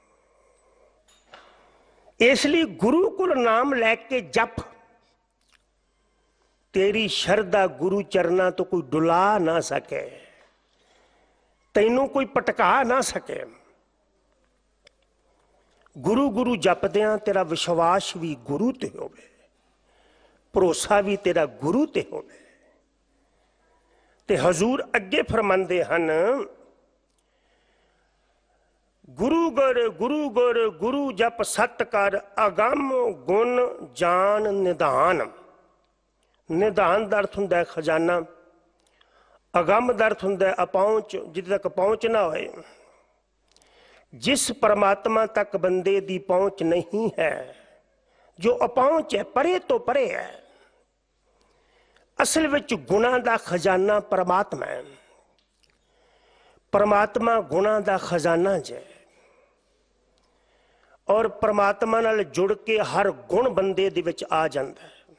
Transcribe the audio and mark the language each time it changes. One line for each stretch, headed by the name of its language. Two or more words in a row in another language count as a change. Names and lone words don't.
Punjabi: ਇਸਲਈ ਗੁਰੂ ਕੁਲ ਨਾਮ ਲੈਕੇ ਜਪ, ਤੇਰੀ ਸ਼ਰਦਾ ਗੁਰੂ ਚਰਨਾ ਤੋ ਕੋਈ ਡੁਲਾ ਨਾ ਸਕੇ, ਤੈਨੂੰ ਕੋਈ ਪਟਕਾ ਨਾ ਸਕੇ। ਗੁਰੂ ਗੁਰੂ ਜਪਦਿਆਂ ਤੇਰਾ ਵਿਸ਼ਵਾਸ ਭੀ ਗੁਰੂ ਤੇ ਹੋਵੇ, ਭਰੋਸਾ ਭੀ ਤੇਰਾ ਗੁਰੂ ਤੇ ਹੋਵੇ। ਤੇ ਹਜ਼ੂਰ ਅੱਗੇ ਫ਼ਰਮਾਂਦੇ ਹਨ, ਗੁਰੂ ਗੁਰ ਗੁਰੂ ਜਪ ਸਤ ਕਰ, ਅਗਮ ਗੁਣ ਜਾਨ ਨਿਧਾਨ। ਨਿਧਾਨ ਕਾ ਅਰਥ ਹੁੰਦਾ ਹੈ ਖ਼ਜ਼ਾਨਾ, ਅਗੰਮ ਦਾ ਅਰਥ ਹੁੰਦਾ ਅਪਹੁੰਚ, ਜਿੱਥੇ ਤੱਕ ਪਹੁੰਚ ਨਾ ਹੋਏ।
Hindi: ਜਿਸ परमात्मा तक बंदे की पहुंच नहीं है, जो अपहुंच है, परे तो परे है।
Punjabi: ਅਸਲ ਵਿਚ ਗੁਣਾਂ ਦਾ ਖ਼ਜ਼ਾਨਾ ਪਰਮਾਤਮਾ ਹੈ। ਪਰਮਾਤਮਾ ਗੁਣਾਂ ਦਾ ਖ਼ਜ਼ਾਨਾ ਹੈ ਔਰ ਪਰਮਾਤਮਾ ਨਾਲ ਜੁੜ ਕੇ ਹਰ ਗੁਣ ਬੰਦੇ ਦੇ ਵਿਚ ਆ ਜਾਤਾ ਹੈ।